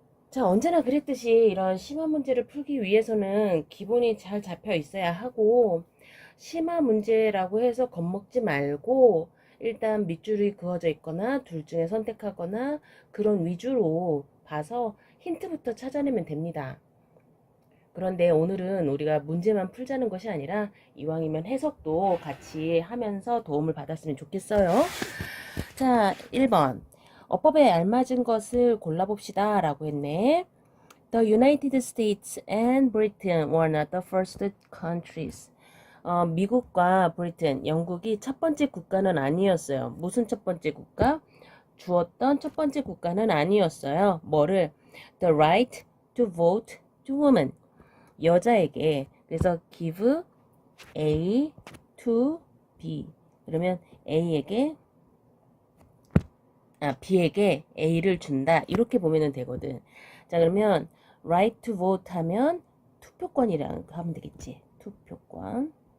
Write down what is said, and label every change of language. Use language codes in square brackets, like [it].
[ko] 자, 언제나 그랬듯이 이런 심화 문제를 풀기 위해서는 기본이 잘 잡혀 있어야 하고, 심화 문제라고 해서 겁먹지 말고 일단 밑줄이 그어져 있거나 둘 중에 선택하거나 그런 위주로 봐서 힌트부터 찾아내면 됩니다. 그런데 오늘은 우리가 문제만 풀자는 것이 아니라 이왕이면 해석도 같이 하면서 도움을 받았으면 좋겠어요. 자, 1번. 어법에 알맞은 것을 골라봅시다 라고 했네. [en] The United States and Britain were not the first countries. [ko] 미국과 브리튼, 영국이 첫 번째 국가는 아니었어요. 무슨 첫 번째 국가? 주었던 첫 번째 국가는 아니었어요. 뭐를? [en] The right to vote to women. [ko] 여자에게. 그래서 [en] give A to B. [ko] 그러면 B에게 A를 준다. 이렇게 보면 되거든. 자, 그러면 right to vote 하면 투표권이라고 하면 되겠지. 투표권.